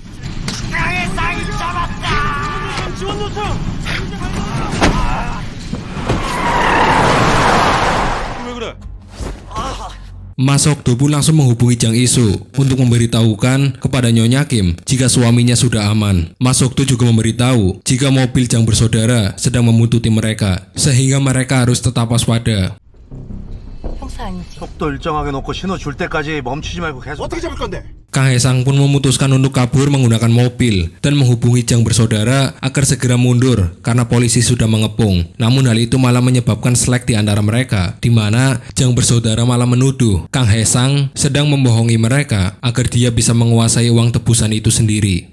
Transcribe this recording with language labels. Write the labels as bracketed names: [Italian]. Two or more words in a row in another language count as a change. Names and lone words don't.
[Indonesian] Mas Sokdo pun langsung menghubungi Jang Isu untuk memberitahukan kepada Nyonya Kim jika suaminya sudah aman. Mas Sokdo juga memberitahu jika mobil Jang bersaudara sedang membuntuti mereka, sehingga mereka harus tetap waspada. [Korean] 속도 일정하게 놓고 신호 줄 때까지 멈추지 말고 계속. 어떻게 잡을 건데? [Indonesian] Kang Haesang pun memutuskan untuk kabur menggunakan mobil dan menghubungi Jang bersaudara agar segera mundur karena polisi sudah mengepung. Namun hal itu malah menyebabkan slack di antara mereka, di mana Jang bersaudara malah menuduh Kang Haesang sedang membohongi mereka agar dia bisa menguasai uang tebusan itu sendiri.